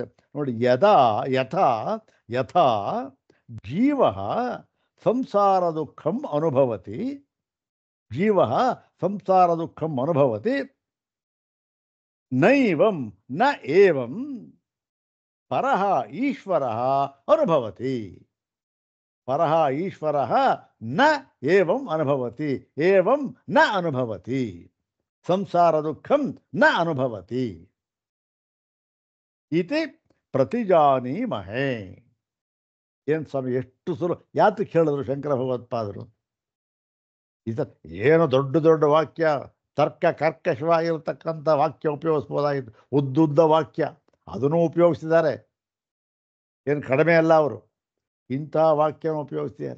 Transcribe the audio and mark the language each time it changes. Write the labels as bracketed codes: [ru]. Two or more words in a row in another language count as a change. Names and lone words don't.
[sa] ನೋಡಿ, ಯಥಾ ಜೀವ ಸಂಸಾರ ದುಃಖಂ ಅನುಭವತಿ, ಜೀವ ಸಂಸಾರ ದುಃಖಂ ಅನುಭವತಿ ನೈವಂ ನ ಏವಂ ಪರಃ ಈಶ್ವರಃ ಅನುಭವತಿ. ಪರಃ ಈಶ್ವರಃ ನ ಏವಂ ಅನುಭವತಿ, ಏವಂ ನ ಅನುಭವತಿ, ಸಂಸಾರ ದುಃಖಂ ನ ಅನುಭವತಿ ಇತಿ ಪ್ರತಿಜಾನೀಮಹೇ. [kn] ಏನು ಸ್ವಾಮಿ, ಎಷ್ಟು ಸುಲಭ! ಯಾತಕ್ಕೆ ಹೇಳಿದ್ರು ಶಂಕರ ಭಗವತ್ಪಾದರು? ಏನು ದೊಡ್ಡ ದೊಡ್ಡ ವಾಕ್ಯ, ತರ್ಕ ಕರ್ಕಶವಾಗಿರತಕ್ಕಂಥ ವಾಕ್ಯ ಉಪಯೋಗಿಸ್ಬೋದಾಗಿತ್ತು. ಉದ್ದುದ್ದ ವಾಕ್ಯ ಅದನ್ನು ಉಪಯೋಗಿಸಿದ್ದಾರೆ. ಏನು ಕಡಿಮೆ ಅಲ್ಲ ಅವರು, ಇಂಥ ವಾಕ್ಯವನ್ನು ಉಪಯೋಗಿಸ್ತಿದ್ದಾರೆ.